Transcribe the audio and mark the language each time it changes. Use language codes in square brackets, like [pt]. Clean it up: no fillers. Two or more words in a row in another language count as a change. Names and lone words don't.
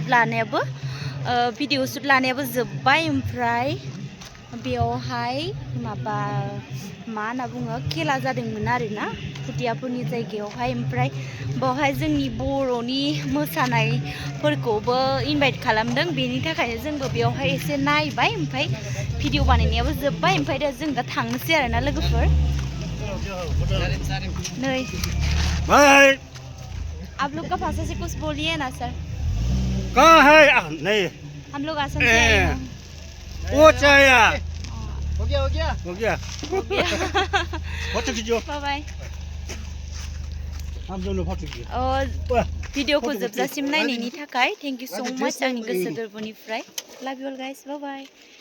[brx] लानायाबो [en] video shoot [brx] लानायाबो जोब्बाय ओमफ्राय बेयावहाय माबा मा होनना बुङो खेला जादोंमोन आरोना खुदियाफोरनि जायगायावहाय ओमफ्राय बेवहाय जोंनि बर'नि मोसानायफोरखौबो इनभाइट खालामदों बेनि थाखायनो जोंबो बेवहाय एसे नायबाय ओमफ्राय भिडिअ बानायनायाबो जोब्बाय ओमफ्राय दा जों दा थांनोसै आरोना लोगोफोर नै [hi] भाई आप लोग का भाषा से कुछ बोलिए ना सर कहाँ है नहीं हम लोग आसम से आए हैं वो चाया हो गया हो गया फोटो खींचो बाय बाय हम दोनों फोटो खींचो [brx] भिडिअखौ जोबजासिम नायनायनि थाखाय [en] thank you so much [brx] आंनि गोसो गोरबोनिफ्राय [en] love you all guys bye bye